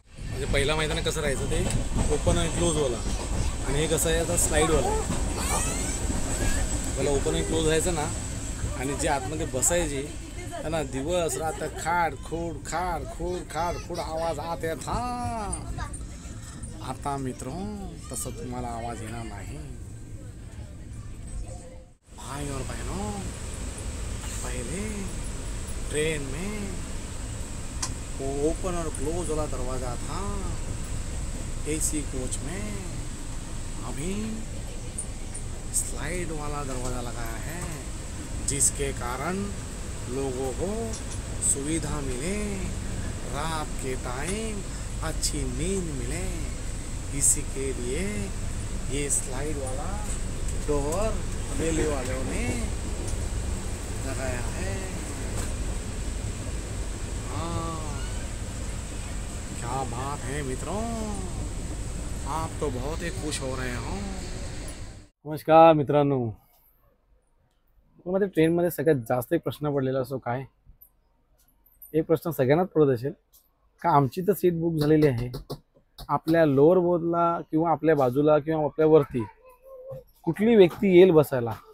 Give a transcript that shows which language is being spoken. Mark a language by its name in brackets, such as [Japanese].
[Marathi] म्हणजे पहिला माहिती नाही कसं राहायचं ते ओपन आणि क्लोजवाला, आणि हे कसं आहे आता स्लाईडवाला आहे. पहिला ओपन आणि क्लोज राहायचं ना, आणि जे आतमध्ये बसायची है ना, दिवस रात खाड खोड खाड खोड खाड खोड आवाज आत येत. हा, आता मित्रों तसं तुम्हाला आवाज येणार नाही. [Hindi] भाई और बहनों, पहले ट्रेन में वो ओपन और क्लोज वाला दरवाज़ा था एसी कोच में. अभी स्लाइड वाला दरवाज़ा लगाया है, जिसके कारण लोगों को सुविधा मिले, रात के टाइम अच्छी नींद मिले. इसी के लिए ये स्लाइड वाला डोर रेलवे वालों ने लगाया है. हाँ, क्या बात है मित्रों, आप तो बहुत ही खुश हो रहे हो. [Marathi] नमस्कार मित्रांनो, मला ट्रेनमध्ये सगळ्यात जास्त एक प्रश्न पडलेला असो काय, एक प्रश्न सगळ्यांनाच पडत असेल का आमची तर सीट बुक झालेली आहे, आपल्या लोअर बोर्डला किंवा आपल्या बाजूला किंवा आपल्या वरती कुठली व्यक्ती येईल बसायला.